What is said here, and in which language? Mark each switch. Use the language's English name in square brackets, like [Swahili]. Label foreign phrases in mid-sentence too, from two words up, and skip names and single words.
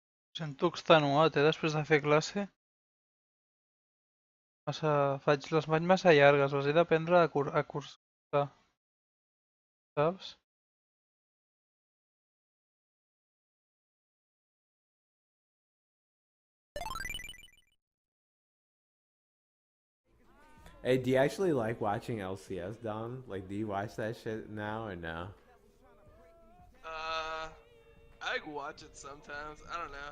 [Catalan] Sento extenuat, després de fer classe. Les faig massa llargues, les he d'aprendre a cursar, saps? [English] Hey, do you actually like watching LCS, Dom? Like, do you watch that shit now or no? I watch it sometimes. I don't know.